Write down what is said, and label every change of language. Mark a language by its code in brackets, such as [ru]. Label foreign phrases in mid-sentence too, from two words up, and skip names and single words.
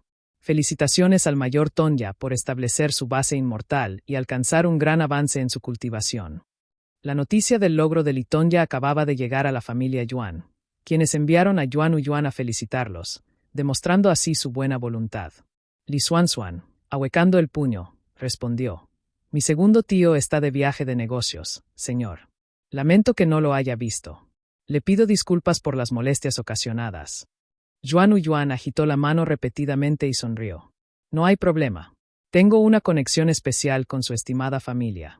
[es] Felicitaciones al mayor Tonya por establecer su base inmortal y alcanzar un gran avance en su cultivación». La noticia del logro de Li Tonya acababa de llegar a la familia Yuan, quienes enviaron a Yuan Uyuan a felicitarlos, demostrando así su buena voluntad. Li Xuanzuan, ahuecando el puño, respondió: «Mi segundo tío está de viaje de negocios, señor. Lamento que no lo haya visto. Le pido disculpas por las molestias ocasionadas». Yuan Uyuan agitó la mano repetidamente y sonrió. «No hay problema. Tengo una conexión especial con su estimada familia.